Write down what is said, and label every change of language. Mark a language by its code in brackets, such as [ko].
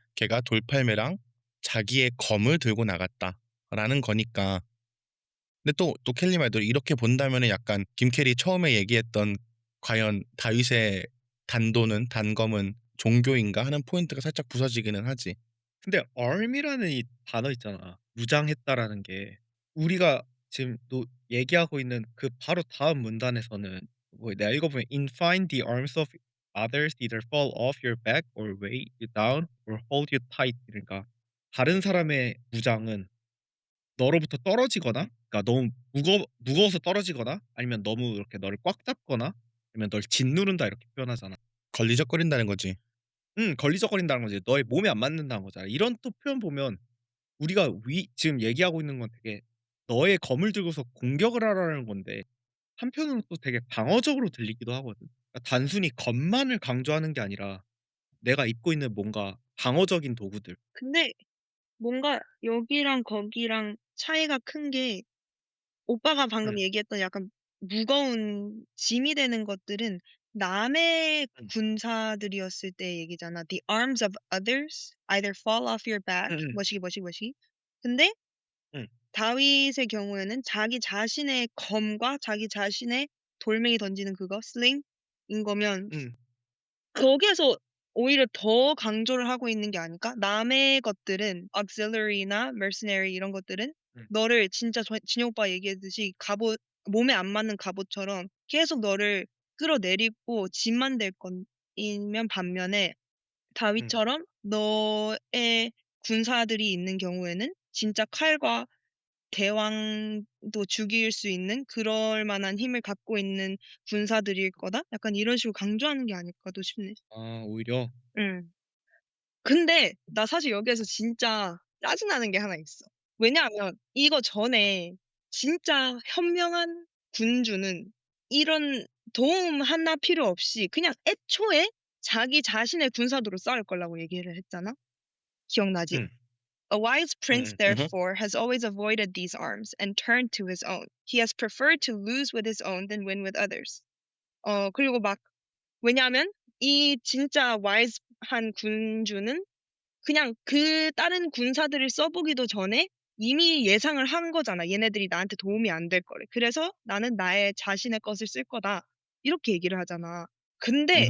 [ko] 걔가 돌팔매랑 자기의 검을 들고 나갔다라는 거니까. 근데 또 켈리 말대로 이렇게 본다면은 약간 김캐리 처음에 얘기했던 과연 다윗의 단검은 종교인가 하는 포인트가 살짝 부서지기는 하지. 근데 army라는 이 단어 있잖아. 무장했다라는 게 우리가 지금 또 얘기하고 있는 그 바로 다음 문단에서는 뭐 내가 읽어보면 [en] "In find the arms of others either fall off your back or weigh you down or hold you tight." [ko] 그러니까 다른 사람의 무장은 너로부터 떨어지거나 그러니까 너무 무거워서 떨어지거나 아니면 너무 이렇게 너를 꽉 잡거나 아니면 널 짓누른다 이렇게 표현하잖아. 걸리적거린다는 거지. 걸리적거린다는 거지. 너의 몸에 안 맞는다는 거잖아. 이런 또 표현 보면 우리가 지금 얘기하고 있는 건 되게 너의 검을 들고서 공격을 하라는 건데 한편으로 또 되게 방어적으로 들리기도 하거든. 그러니까 단순히 검만을 강조하는 게 아니라 내가 입고 있는 뭔가 방어적인 도구들. 근데 뭔가 여기랑 거기랑 차이가 큰 게 오빠가 방금 응, 얘기했던 약간 무거운 짐이 되는 것들은 남의 응, 군사들이었을 때 얘기잖아. [en] The arms of others either fall off your back. [ko] 응, 응, 뭐시기. 근데 응, 다윗의 경우에는 자기 자신의 검과 자기 자신의 돌멩이 던지는 그거, 슬링인 거면 응, 거기에서 오히려 더 강조를 하고 있는 게 아닐까? 남의 것들은 auxiliary나 mercenary 이런 것들은 응, 너를 진짜 진영 오빠 얘기했듯이 갑옷 몸에 안 맞는 갑옷처럼 계속 너를 끌어내리고 짐만 될 건이면 반면에 응. 다윗처럼 너의 군사들이 있는 경우에는 진짜 칼과 대왕도 죽일 수 있는 그럴 만한 힘을 갖고 있는 군사들일 거다? 약간 이런 식으로 강조하는 게 아닐까도 싶네. 아, 오히려. 응. 근데 나 사실 여기에서 진짜 짜증나는 게 하나 있어. 왜냐하면 이거 전에 진짜 현명한 군주는 이런 도움 하나 필요 없이 그냥 애초에 자기 자신의 군사도로 싸울 거라고 얘기를 했잖아. 기억나지? 응, [en] A wise [ko] 응, [en] prince, [ko] 응. 음흠. [en] therefore, has always avoided these arms and turned to his own. He has preferred to lose with his own than win with others. [ko] 그리고 막, 왜냐하면 이 진짜 wise한 군주는 그냥 그 다른 군사들을 써보기도 전에 이미 예상을 한 거잖아. 얘네들이 나한테 도움이 안 될 거래. 그래서 나는 나의 자신의 것을 쓸 거다. 이렇게 얘기를 하잖아. 근데